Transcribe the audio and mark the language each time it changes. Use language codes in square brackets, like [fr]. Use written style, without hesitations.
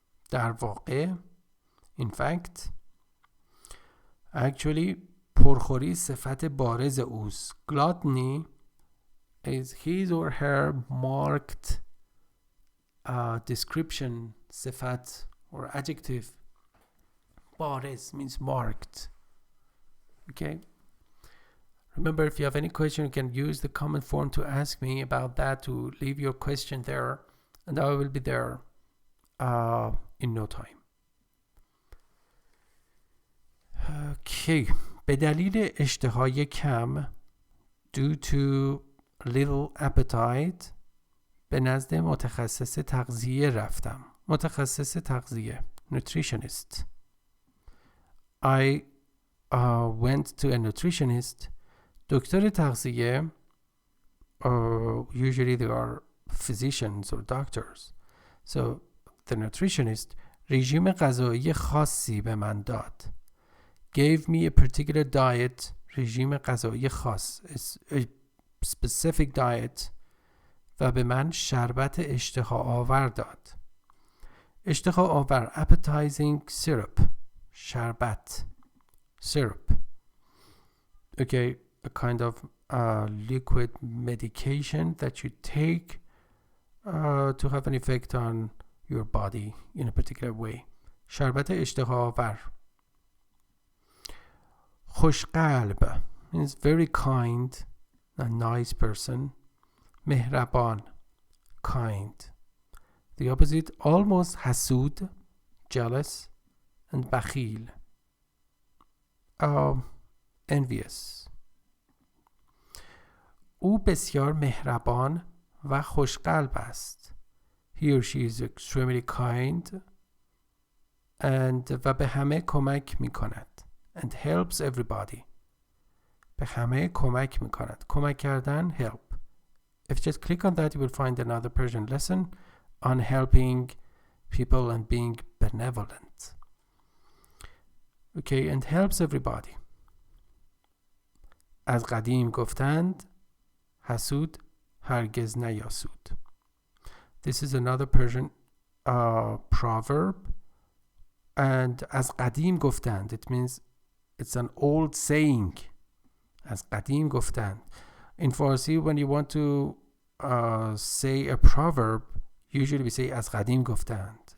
[fa] در واقع [en] in fact actually [fa] پرخوری صفت بارز اوست. [en] gluttony is his or her marked description صفت or adjective. بارز means marked. Okay, remember, if you have any question, you can use the comment form to ask me about that, to leave your question there, and I will be there in no time. [fa] Okay, به دلیل اشتهای کم [en] due to little appetite [fa] به نزد متخصص تغذیه رفتم. متخصص تغذیه nutritionist. [en] I went to a nutritionist. دکتر تغذیه usually they are physicians or doctors. So the nutritionist [fa] رژیم غذایی خاصی به من داد. [en] Gave me a particular diet. [fa] رژیم غذایی خاص. [en] A specific diet. [fa] و به من شربت اشتها آور داد. [en] اشتها آور appetizing syrup. شربت syrup. Okay, a kind of liquid medication that you take to have an effect on your body in a particular way. [fa] شربت اشتها آور. [en] خوشقلب means very kind, a nice person. مهربان, kind. The opposite, almost حسود, jealous, and بخیل, envious. [fa] او بسیار مهربان و خوشقلب است. [en] He or she is extremely kind and [fa] و به همه کمک می کند. [en] And helps everybody. [fa] به همه کمک می کند. [en] کمک کردن, help. If you just click on that, you will find another Persian lesson on helping people and being benevolent. Okay, and helps everybody. [fa] از قدیم گفتند حسود هرگز نیاسود. [en] This is another Persian proverb. And [fa] از قدیم گفتند, [en] it means it's an old saying. [fa] از قدیم گفتند. [en] In Farsi, when you want to say a proverb, usually we say [fa] از قدیم گفتند.